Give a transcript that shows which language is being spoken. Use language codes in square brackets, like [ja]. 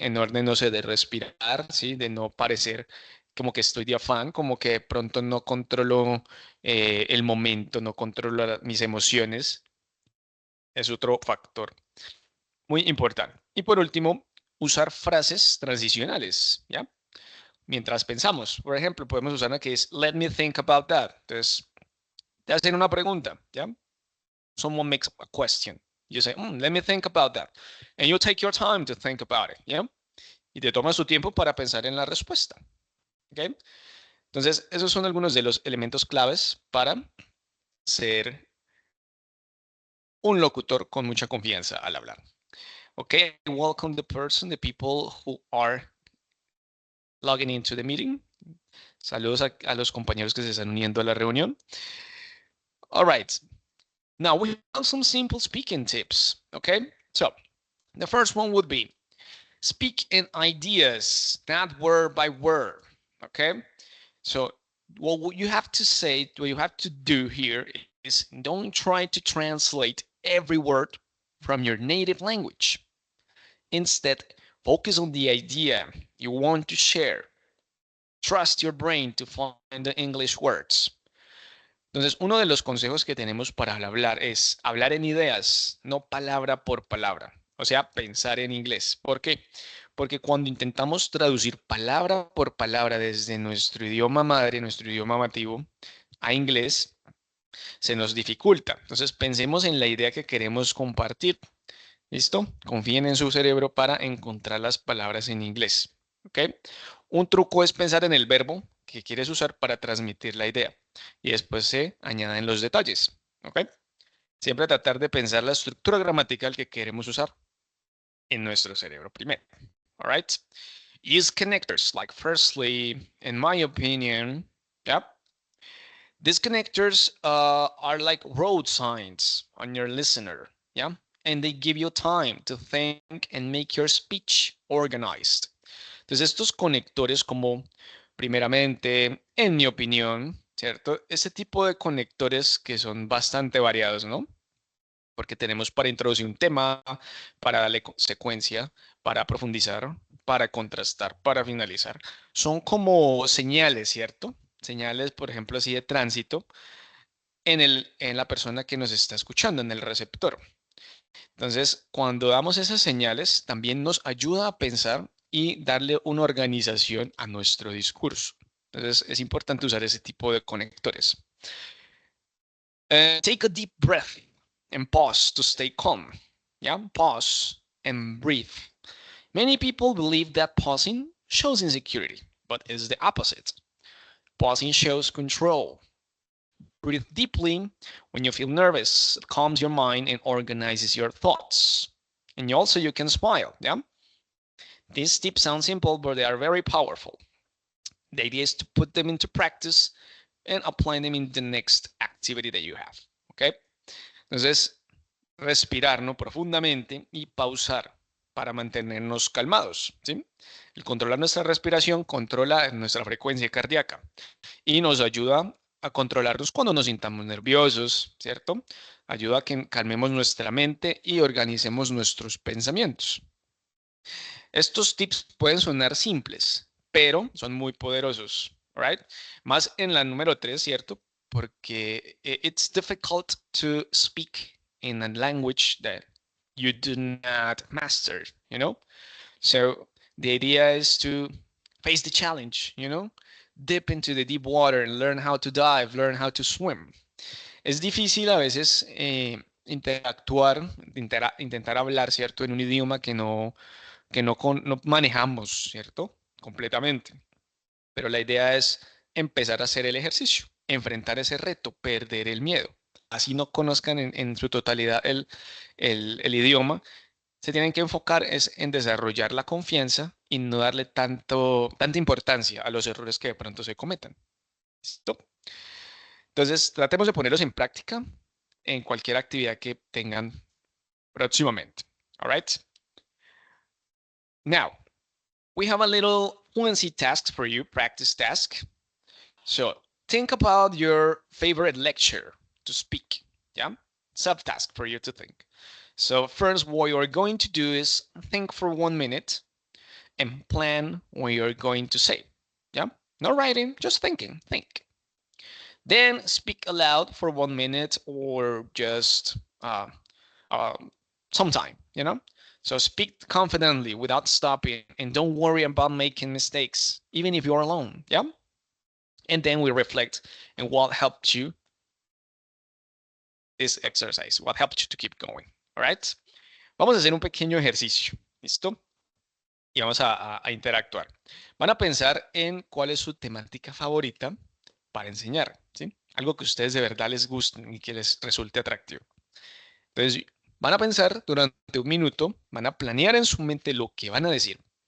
[es] En orden, no sé, de respirar, ¿sí? De no parecer como que estoy de afán, como que de pronto no controlo el momento, no controlo mis emociones. Es otro factor muy importante. Y por último, usar frases transicionales, ¿ya? Mientras pensamos. Por ejemplo, podemos usar una que es [en] let me think about that. [es] Entonces, te hacen una pregunta, ¿ya? [en] Someone makes a question. You say, let me think about that. And you take your time to think about it, ¿ya? [es] Y te tomas tu tiempo para pensar en la respuesta, ¿ok? Entonces, esos son algunos de los elementos claves para ser un locutor con mucha confianza al hablar. [en] Okay, welcome the people who are logging into the meeting. [es] Saludos a los compañeros que se están uniendo a la reunión. [en] All right. Now we have some simple speaking tips. Okay. So the first one would be speak in ideas, not word by word. Okay. So what you have to say, what you have to do here is don't try to translate every word from your native language. Instead, focus on the idea you want to share. Trust your brain to find the English words. [es] Entonces, uno de los consejos que tenemos para hablar es hablar en ideas, no palabra por palabra. O sea, pensar en inglés. ¿Por qué? Porque cuando intentamos traducir palabra por palabra desde nuestro idioma madre, nuestro idioma nativo, a inglés, se nos dificulta. Entonces, pensemos en la idea que queremos compartir. ¿Listo? Confíen en su cerebro para encontrar las palabras en inglés. ¿Ok? Un truco es pensar en el verbo que quieres usar para transmitir la idea y después se añaden los detalles. ¿Ok? Siempre tratar de pensar la estructura gramatical que queremos usar en nuestro cerebro primero. [en] All right? Use connectors like firstly, in my opinion, yeah. These connectors are like road signs on your listener, yeah? And they give you time to think and make your speech organized. [es] Entonces, estos conectores como, primeramente, en mi opinión, ¿cierto? Este tipo de conectores que son bastante variados, ¿no? Porque tenemos para introducir un tema, para darle secuencia, para profundizar, para contrastar, para finalizar. Son como señales, ¿cierto? Señales, por ejemplo, así de tránsito en la persona que nos está escuchando, en el receptor. Entonces, cuando damos esas señales, también nos ayuda a pensar y darle una organización a nuestro discurso. Entonces, es importante usar ese tipo de conectores. [en] Take a deep breath and pause to stay calm. Yeah, pause and breathe. Many people believe that pausing shows insecurity, but it's the opposite. Pausing shows control. Breathe deeply when you feel nervous. It calms your mind and organizes your thoughts. And you can smile. Yeah. These tips sound simple, but they are very powerful. The idea is to put them into practice and apply them in the next activity that you have. [es] Okay. Entonces, respirar, ¿no? Profundamente y pausar para mantenernos calmados, ¿sí? El controlar nuestra respiración controla nuestra frecuencia cardíaca y nos ayuda a controlarnos cuando nos sintamos nerviosos, ¿cierto? Ayuda a que calmemos nuestra mente y organicemos nuestros pensamientos. Estos tips pueden sonar simples, pero son muy poderosos, right? Más en la número 3, ¿cierto? [en] Porque it's difficult to speak in a language that you do not master, you know? So the idea is to face the challenge, you know? Dip into the deep water and learn how to dive, learn how to swim. [es] Es difícil a veces interactuar, intentar hablar, ¿cierto? En un idioma que no manejamos, ¿cierto? Completamente. Pero la idea es empezar a hacer el ejercicio, enfrentar ese reto, perder el miedo. Así no conozcan en su totalidad el idioma, se tienen que enfocar es en desarrollar la confianza y no darle tanta importancia a los errores que de pronto se cometan. ¿Listo? Entonces, tratemos de ponerlos en práctica en cualquier actividad que tengan próximamente. [en] All right? Now, we have a little fluency task for you, practice task. So think about your favorite lecture to speak. Yeah, subtask for you to think. So first, what you are going to do is think for 1 minute and plan what you're going to say. Yeah, no writing, just thinking. Think. Then speak aloud for 1 minute or just uh, sometime. So speak confidently without stopping and don't worry about making mistakes, even if you're alone. Yeah. And then we reflect on what helped you this exercise, what helped you to keep going. All right. [es] Vamos a hacer un pequeño ejercicio. ¿Listo? Y vamos a interactuar. Van a pensar en cuál es su temática favorita para enseñar, ¿sí? Algo que a ustedes de verdad les guste y que les resulte atractivo. Entonces, van a pensar durante 1 minuto, van a planear en su mente lo que van a decir.